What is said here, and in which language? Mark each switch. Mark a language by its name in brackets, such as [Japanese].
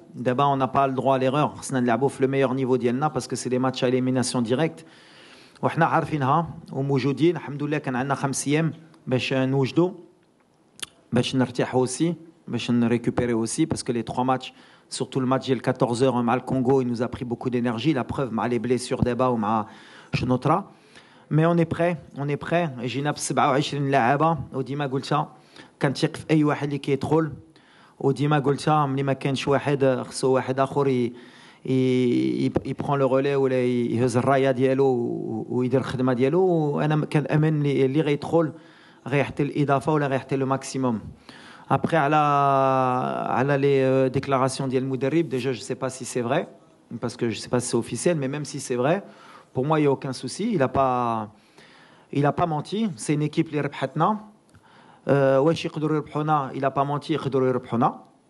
[French] D'abord, on n'a pas le droit à l'erreur. On a le meilleur niveau [Arabic] ديالنا [French] parce que c'est des matchs à élimination directe. [Arabic] وحنا عارفينها وموجودين الحمد لله. كان عندنا 5 ايام باش نوجدوا باش نرتاحوا aussi باش نريكوبيري aussi [French] parce que les 3 matchs surtout le match [Arabic] ديال 14h مع الكونغو [French] il nous a pris beaucoup d'énergie. La preuve مع les blessures d'Eba ou مع شنوطرا. Mais on est prêt. [Arabic] جينا ب 27 لاعبه وديما قلتها كنثق في اي واحد اللي كيدخل وديما قلتها ملي ما كانش واحد خصو واحد اخر يبرون لو رولي ولا يهز الرايه ديالو ويدير الخدمه ديالو. وانا كنامن اللي غيدخل غيحتي الاضافه ولا غيحتي لو ماكسيموم. [French] Après على les déclarations [Arabic] ديال المدرب [French] déjà je sais pas si c'est vrai parce que je sais pas si c'est officiel mais même si c'est vrai pour moi il y a aucun souci. Il a pas menti. C'est une équipe [Arabic] اللي ربحتنا. واش يقدروا يربحونا [French] il a pas menti [Arabic] يقدروا يربحونا.